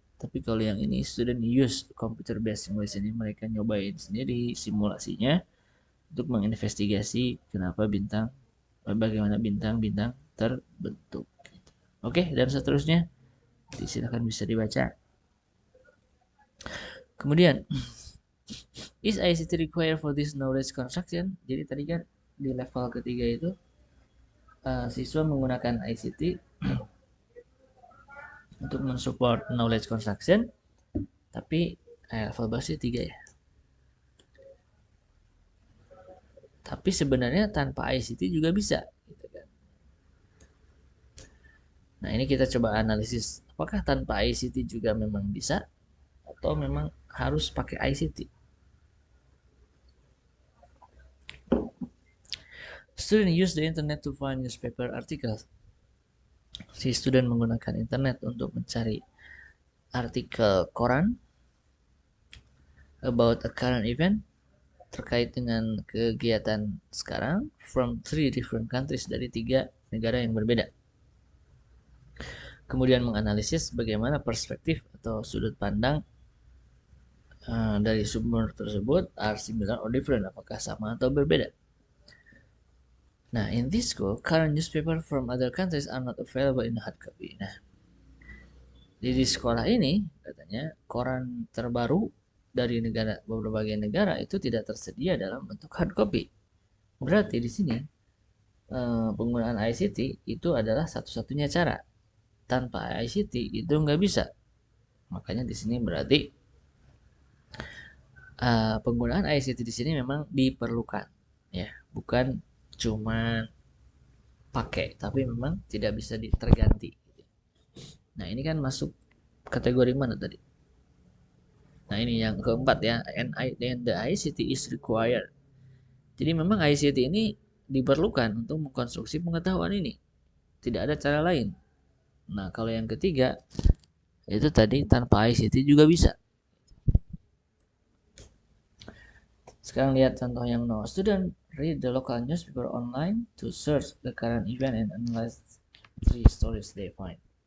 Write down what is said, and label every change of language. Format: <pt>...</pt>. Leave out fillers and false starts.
<id>Tapi kalau yang ini student use computer based simulation, ini mereka nyobain sendiri simulasinya untuk menginvestigasi bagaimana bintang-bintang terbentuk. Oke, dan seterusnya silakan bisa dibaca. Kemudian,</id> <en>is ICT required for this knowledge construction?</en> <id>Jadi tadi kan di level ketiga itu siswa menggunakan ICT untuk mensupport knowledge construction, tapi level bawah 3 ya. Tapi sebenarnya tanpa ICT juga bisa. Gitu kan. Nah ini kita coba analisis, apakah tanpa ICT juga memang bisa, atau memang harus pakai ICT?</id> <en>Student use the internet to find newspaper articles.</en> <id>Si student menggunakan internet untuk mencari artikel koran</id> <en>about a current event</en> <id>terkait dengan kegiatan sekarang</id> <en>from 3 different countries,</en> <id>dari 3 negara yang berbeda. Kemudian menganalisis bagaimana perspektif atau sudut pandang dari sumber tersebut</id> <en>are similar or different,</en> <id>apakah sama atau berbeda. Nah,</id> <en>in this school, current newspaper from other countries are not available in hard copy.</en> <id>Nah, di sekolah ini katanya koran terbaru dari berbagai negara itu tidak tersedia dalam bentuk hard copy. Berarti di sini penggunaan ICT itu adalah satu-satunya cara. Tanpa ICT itu nggak bisa. Makanya di sini berarti penggunaan ICT di sini memang diperlukan, ya, bukan cuma pakai, tapi memang tidak bisa terganti. Nah ini kan masuk kategori mana tadi? Nah ini yang keempat ya,</id> <en>and the ICT is required.</en> <id>Jadi memang ICT ini diperlukan untuk mengkonstruksi pengetahuan ini. Tidak ada cara lain. Nah kalau yang ketiga, itu tadi tanpa ICT juga bisa. Sekarang lihat contoh yang no.</id> <en>Student read the local newspaper online to search the current event and analyze 3 stories they find.</en>